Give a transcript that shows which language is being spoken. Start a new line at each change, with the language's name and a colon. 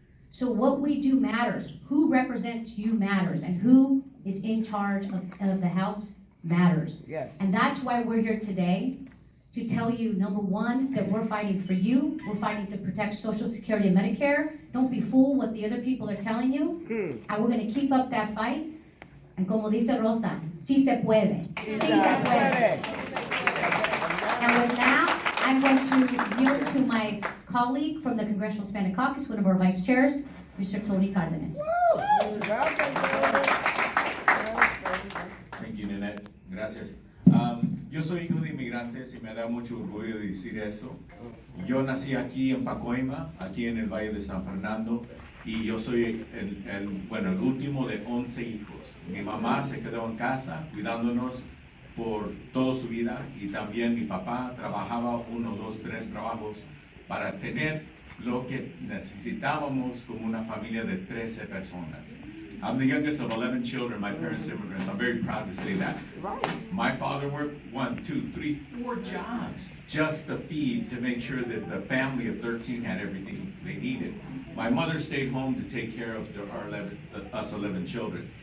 English: So what we do matters. Who represents you matters, and who is in charge of the House matters. Yes. And that's why we're here today, to tell you, number one, that we're fighting for you. We're fighting to protect Social Security and Medicare. Don't be fooled what the other people are telling you. And we're gonna keep up that fight. And
Spanish: como dice Rosa, sí se puede. Sí se puede.
English: And with that, I'm going to yield to my colleague from the Congressional Hispanic Caucus, one of our vice chairs, Mr. Tony Cardenas. Thank you, Nanette. Gracias.
Spanish: Yo soy hijo de inmigrantes y me da mucho orgullo decir eso. Yo nací aquí en Pacoima, aquí en el Valle de San Fernando, y yo soy el último de 11 hijos. Mi mamá se quedó en casa cuidándonos por toda su vida, y también mi papá trabajaba 1, 2, 3 trabajos para tener lo que necesitábamos como una familia de 13 personas.
English: I'm the youngest of 11 children. My parents are immigrants. I'm very proud to say that. Right. My father worked 1, 2, 3, 4 jobs just to feed, to make sure that the family of 13 had everything they needed. My mother stayed home to take care of us 11 children.